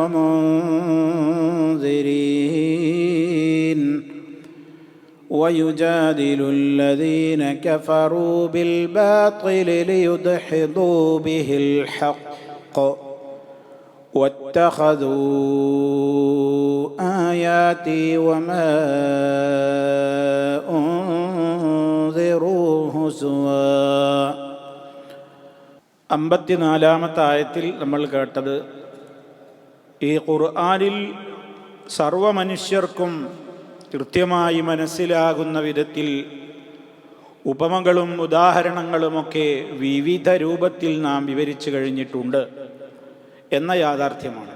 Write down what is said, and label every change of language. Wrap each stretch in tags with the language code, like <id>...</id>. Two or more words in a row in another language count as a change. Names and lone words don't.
<ar>ومنذرين ويجادل الذين كفروا بالباطل ليدحضوا به الحق واتخذوا آياتي وما أنذروا هزوا.</ar> <ml>54-ാമത്തെ ആയത്തിൽ നമ്മൾ കേട്ടത്, ഈ ഖുർആനിൽ സർവമനുഷ്യർക്കും കൃത്യമായി മനസ്സിലാകുന്ന വിധത്തിൽ ഉപമകളും ഉദാഹരണങ്ങളുമൊക്കെ വിവിധ രൂപത്തിൽ നാം വിവരിച്ചു കഴിഞ്ഞിട്ടുണ്ട് എന്ന യാഥാർത്ഥ്യമാണ്.</ml>